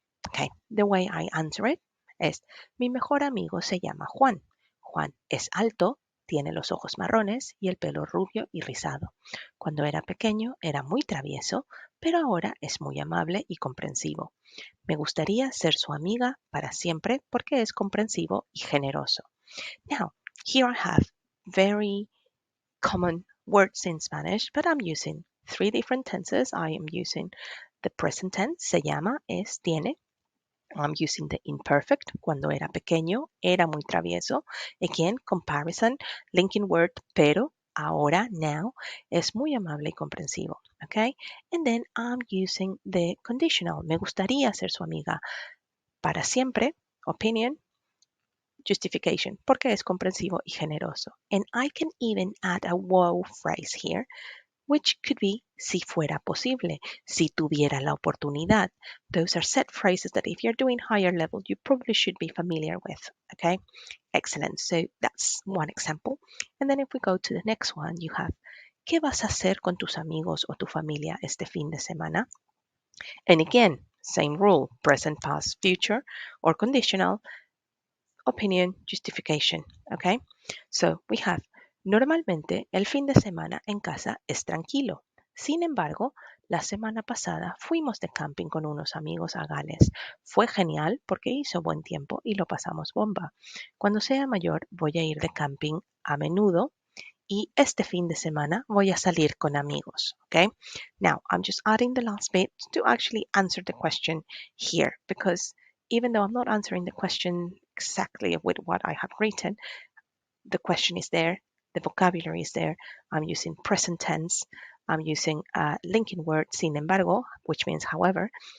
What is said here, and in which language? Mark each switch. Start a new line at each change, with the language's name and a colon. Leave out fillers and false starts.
English: Okay, the way I answer it
Spanish: es: mi mejor amigo se llama Juan. Juan es alto, tiene los ojos marrones y el pelo rubio y rizado. Cuando era pequeño era muy travieso, pero ahora es muy amable y comprensivo. Me gustaría ser su amiga para siempre porque es comprensivo y generoso.
English: Now, here I have very common words in Spanish, but I'm using three different tenses. I am using the present tense,
Spanish: se llama, es, tiene.
English: I'm using the imperfect,
Spanish: cuando era pequeño, era muy travieso.
English: Again, comparison, linking word,
Spanish: pero, ahora,
English: now,
Spanish: es muy amable y comprensivo.
English: Okay? And then I'm using the conditional,
Spanish: me gustaría ser su amiga para siempre,
English: opinion, justification,
Spanish: porque es comprensivo y generoso.
English: And I can even add a wow phrase here, which could be
Spanish: si fuera posible, si tuviera la oportunidad.
English: Those are set phrases that if you're doing higher level, you probably should be familiar with. Okay, excellent. So that's one example. And then if we go to the next one, you have,
Spanish: ¿qué vas a hacer con tus amigos o tu familia este fin de semana?
English: And again, same rule, present, past, future, or conditional, opinion, justification. Okay, so we have,
Spanish: normalmente el fin de semana en casa es tranquilo. Sin embargo, la semana pasada fuimos de camping con unos amigos a Gales. Fue genial porque hizo buen tiempo y lo pasamos bomba. Cuando sea mayor voy a ir de camping a menudo y este fin de semana voy a salir con amigos.
English: Okay? Now, I'm just adding the last bit to actually answer the question here, because even though I'm not answering the question exactly with what I have written, the question is there, the vocabulary is there. I'm using present tense. I'm using a linking word,
Spanish: sin embargo,
English: which means however.